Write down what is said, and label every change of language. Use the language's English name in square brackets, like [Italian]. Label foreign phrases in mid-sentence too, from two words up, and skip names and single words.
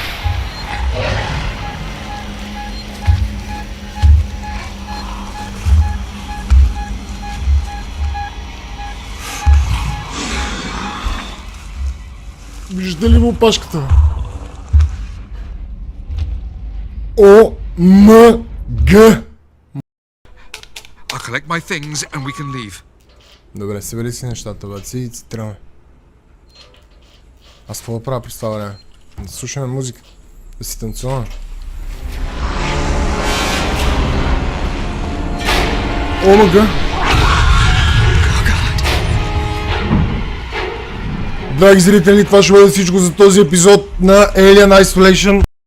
[Bulgarian] Вижда ли му опашката? О, М, Г. [English] I'll collect my things and we can leave. [Bulgarian] Добре, събери си нещата, бе, си тръгваме. Аз какво да правя през това време? Да слушаме музика, да си танцуваме. Омага! Драги зрители, това ще бъде всичко за този епизод на Alien Isolation.